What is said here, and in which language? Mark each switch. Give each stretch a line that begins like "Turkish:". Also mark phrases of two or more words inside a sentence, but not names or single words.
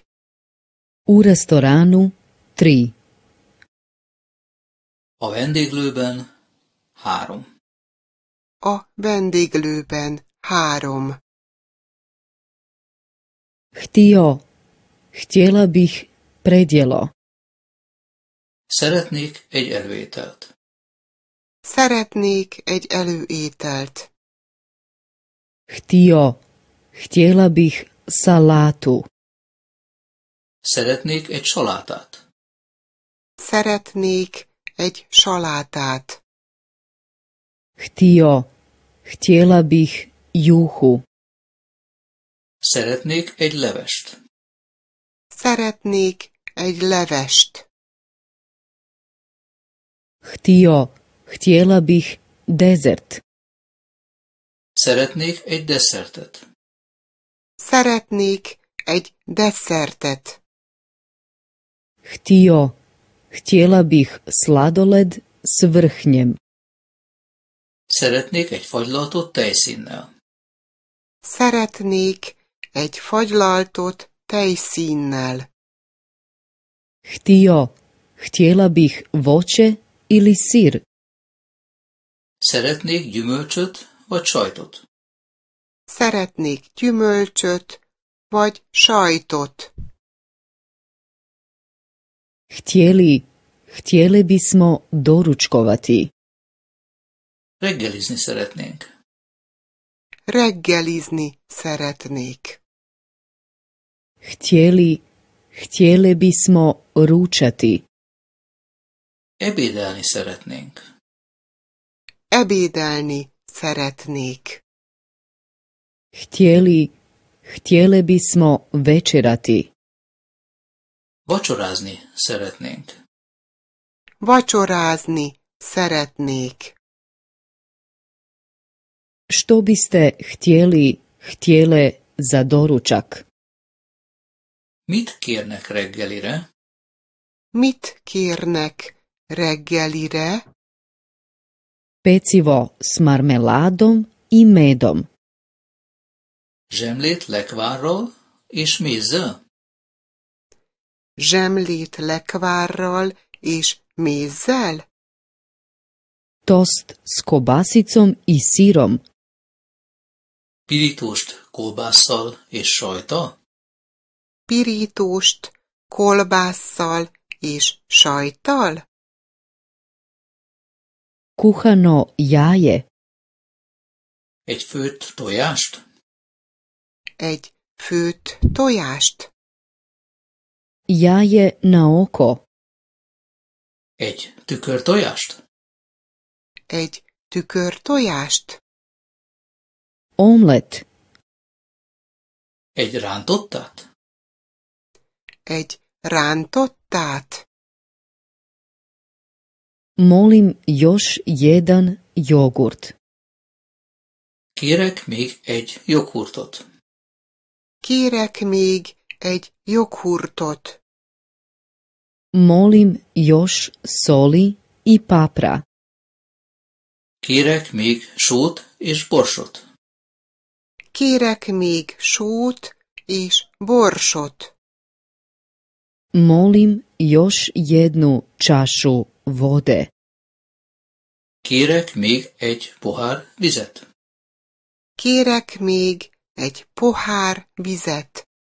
Croatian: U restoranu 3.
Hungarian: A vendéglőben 3. A vendéglőben 3.
Croatian: Htjela bih predjelo.
Hungarian: Szeretnék egy előételt. Szeretnék egy előételt.
Croatian: Htjela bih salatu.
Hungarian: Szeretnék egy salátát. Szeretnék egy salátát.
Croatian: Htjela bih juhu.
Hungarian: Szeretnék egy levest. Szeretnék egy levest.
Croatian: Htjela bih dezert.
Hungarian: Szeretnék egy desszertet. Szeretnék egy desszertet.
Croatian: Htjela bih sladoled s vrhnjem.
Hungarian: Szeretnék egy fagylaltot tejszínnel. Szeretnék egy fagylaltot tejszínnel.
Croatian: Htjela bih voće ili sir.
Hungarian: Szeretnék gyümölcsöt vagy sajtot. Szeretnék gyümölcsöt vagy sajtot.
Croatian: Htjeli bismo doručkovati.
Hungarian: Reggelizni szeretnénk. Reggelizni szeretnék.
Croatian: Htjeli bismo ručati.
Hungarian: Ebédelni szeretnénk. Ebédelni szeretnék.
Croatian: Htjeli bismo večerati.
Hungarian: Vacsorázni szeretnénk. Vacsorázni szeretnék.
Croatian: Što biste htjele za doručak?
Hungarian: Mit kérnek reggelire? Mit kérnek reggelire?
Croatian: Pecivo s marmeladom i medom.
Hungarian: Zsemlét lekvárral és mézzel? Zsemlét lekvárral és mézzel?
Croatian: Tost s kobasicom i sirom.
Hungarian: Pirítóst kolbásszal és sajttal? Pirítóst kolbásszal és sajttal?
Croatian: Kuhano jaje.
Hungarian: Egy főtt tojást? Egy főtt tojást?
Croatian: Jaje na oko.
Hungarian: Egy tükörtojást? Egy tükörtojást?
Croatian: Omlet.
Hungarian: Egy rántottát? Egy rántottát?
Croatian: Molim još jedan jogurt.
Hungarian: Kérek még egy joghurtot. Kérek még egy joghurtot.
Croatian: Molim još soli i papra.
Hungarian: Kérek még sót és borsot. Kérek még sót és borsot.
Croatian: Molim još jednu čašu vode.
Hungarian: Kérek még egy pohár vizet. Kérek még egy pohár vizet.